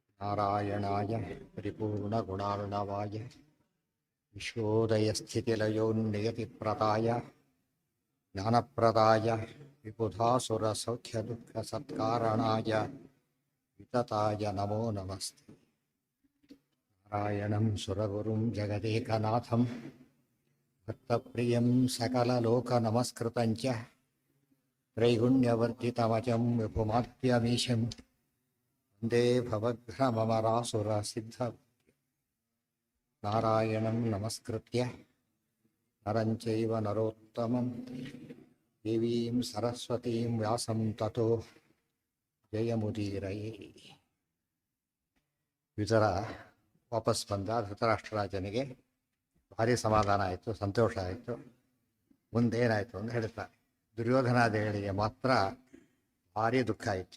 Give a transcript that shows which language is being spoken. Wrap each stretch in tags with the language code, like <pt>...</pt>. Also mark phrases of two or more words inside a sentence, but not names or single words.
<sa>ನಾರಾಯಣಾಯ ಪರಿಪೂರ್ಣಗುಣಾರ್ಣವಾಯ ವಿಶ್ವೋದಯಸ್ಥಿತಿಲಯೋನ್ನಿಯತಿಪ್ರದಾಯ ಜ್ಞಾನಪ್ರದಾಯ ವಿಬುಧಾಸುರಸೌಖ್ಯದುಃಖಸತ್ಕಾರಣಾಯ ವಿತತಾಯ ನಮೋ ನಮಸ್ತೆ. ನಾರಾಯಣಂ ಸುರಗುರುಂ ಜಗದೇಕನಾಥಂ ಭಕ್ತಪ್ರಿಯಂ ಸಕಲಲೋಕನಮಸ್ಕೃತಂಚ ತ್ರೈಗುಣ್ಯವರ್ಧಿತಮಜಂ ವಿಭುಮಾತ್ಯಮೀಶಂ ವಂದೇ ಭವಘ್ನಮರಾಸುರಸಿದ್ಧ. ನಾರಾಯಣಂ ನಮಸ್ಕೃತ್ಯ ನರಂ ಚೈವ ನರೋತ್ತಮಂ ದೇವೀಂ ಸರಸ್ವತೀಂ ವ್ಯಾಸಂ ತತೋ ಜಯಮುದೀರಯೇ.</sa> <kn>ವಿದುರ ವಾಪಸ್ ಬಂದ. ಧೃತರಾಷ್ಟ್ರರಾಜನಿಗೆ ಭಾರಿ ಸಮಾಧಾನ ಆಯಿತು, ಸಂತೋಷ ಆಯಿತು. ಮುಂದೇನಾಯಿತು ಅಂತ ಹೇಳ್ತಾರೆ. ದುರ್ಯೋಧನಾದಿಗಳಿಗೆ ಮಾತ್ರ ಭಾರಿ ದುಃಖ ಆಯಿತು.</kn>